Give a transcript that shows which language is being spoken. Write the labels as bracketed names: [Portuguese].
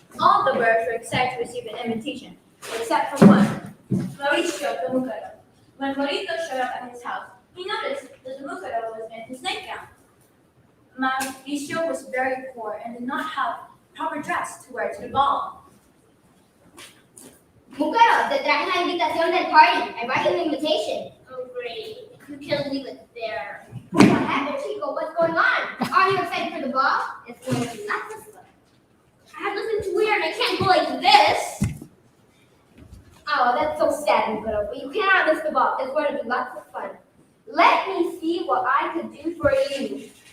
[English] All the birds were excited to receive an invitation, except for one, Mauricio the Mucaro. When Mauricio showed up at his house, he noticed that the Mucaro was in his nightgown. Mauricio was very poor and did not have proper dress to wear to the ball. [Spanish] Mucaro, te traje la invitación del party. [English] I brought you an invitation. Oh great, you can't leave it there. What happened, Chico? What's going on? Are you excited for the ball? It's going to be lots of fun. I have nothing to wear and I can't go like this. Oh, that's so sad, Mucaro. But you cannot miss the ball. It's going to be lots of fun. Let me see what I could do for you.